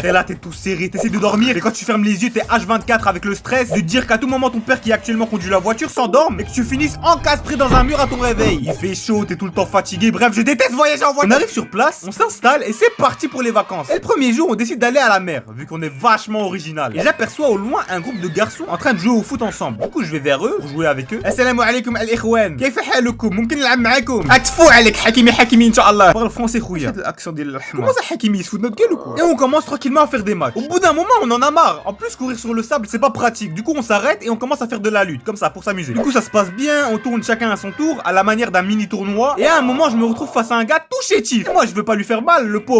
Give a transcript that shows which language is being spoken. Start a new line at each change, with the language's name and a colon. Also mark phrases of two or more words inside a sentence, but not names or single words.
French: T'es là, t'es tout serré, t'essaies de dormir, et quand tu fermes les yeux, t'es H24 avec le stress de te dire qu'à tout moment ton père qui actuellement conduit la voiture s'endorme et que tu finisses encastré dans un mur à ton réveil. Il fait chaud, t'es tout le temps fatigué, bref, je déteste voyager en voiture. On arrive sur place, on s'installe et c'est parti pour les vacances. Et le premier jour, on décide d'aller à la mer, vu qu'on est vachement original. Et j'aperçois au loin un groupe de garçons en train de jouer au foot ensemble. Du coup, je vais vers eux pour jouer avec eux.
Arabic: السلام عليكم الإخوان. كيف حالكم؟ ممكن نلعب معكم؟ تفو عليك حكيمي إن شاء الله.
French: Parle français khouya. L'accent de l'ahmar. Comment ça Hakimi, il se fout de notre gueule ou quoi? Et on commence tranquillement à faire des matchs. Au bout d'un moment, on en a marre. En plus, courir sur le sable, c'est pas pratique. Du coup, on s'arrête et on commence à faire de la lutte, comme ça, pour s'amuser. Du coup, ça se passe bien, on tourne chacun à son tour, à la manière d'un mini tournoi. Et à un moment, je me retrouve face à un gars tout chétif. Et moi, je veux pas lui faire mal, le pauvre.